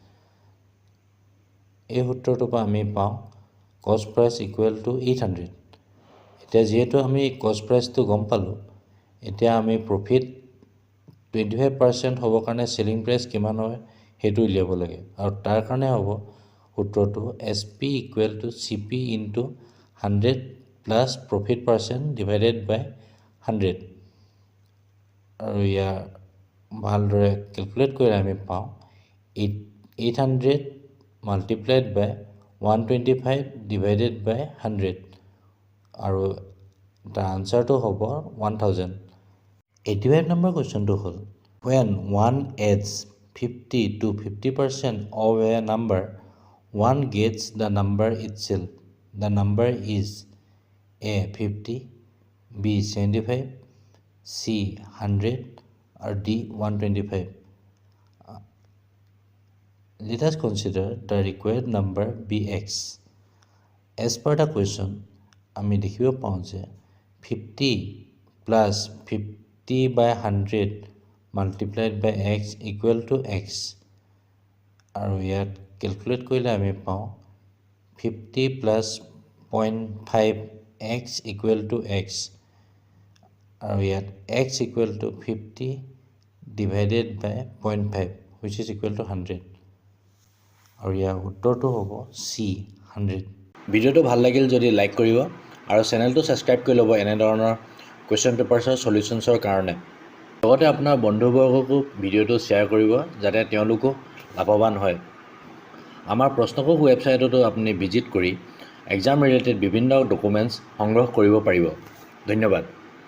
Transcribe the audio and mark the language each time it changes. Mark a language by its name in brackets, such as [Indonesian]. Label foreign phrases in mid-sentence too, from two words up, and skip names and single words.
[Assamese] এই সূত্ৰটো পৰা আমি পাওঁ [English] cost price equal to [Assamese] 800 এতিয়া যেহেতু আমি [English] cost priceটো [Assamese] গম পালো এতিয়া আমি প্ৰফিট 25% হ'ব কাৰণে সেলিং প্ৰাইস কিমান হয় হেতু উলিয়াব লাগে আৰু তাৰ কাৰণে হ'ব সূত্ৰটো [English] SP equal to CP into 100 plus profit percent divided by 100 [Assamese] আৰু ইয়াৰ ভালদৰে ক্যালকুলেট কৰি আমি পাওঁ 800 multiplied [English] by 125 divided by 100 আৰু the answer to হ'ব 1000 85 number question to হ'ল when one adds 50 to 50% of a number one gets the number itself the number is A 50 B 75 C 100 or D 125 let us consider the required number bx as per the question [Assamese] আমি দেখিব পাওঁ যে [English] 50 plus 50 by 100 multiplied by x equal to [Assamese] x আৰু ইয়াত ক্যালকুলেট কৰিলে আমি পাওঁ [English] 50 plus 0.5 x equal to x [Assamese] আৰু ইয়াত [English] x equal to 50 divided by 0.5 which is equal to 100 [Assamese] আৰু ইয়াৰ উত্তৰটো হ'ব C 100 ভিডিওটো ভাল লাগিল যদি লাইক কৰিব আৰু চেনেলটো সাবস্ক্ৰাইব কৰি ল'ব এনে ধৰণৰ কোৱেশ্চন পেপাৰছৰ সলিউশনছৰ কাৰণে লগতে আপোনাৰ বন্ধুবৰ্গকো ভিডিওটো শ্বেয়াৰ কৰিব যাতে তেওঁলোকো লাভৱান হয় আমাৰ প্ৰশ্নকোষ ৱেবছাইটতো আপুনি ভিজিট কৰি [English] exam related [Assamese] বিভিন্ন ডকুমেন্টছ সংগ্ৰহ কৰিব পাৰিব ধন্যবাদ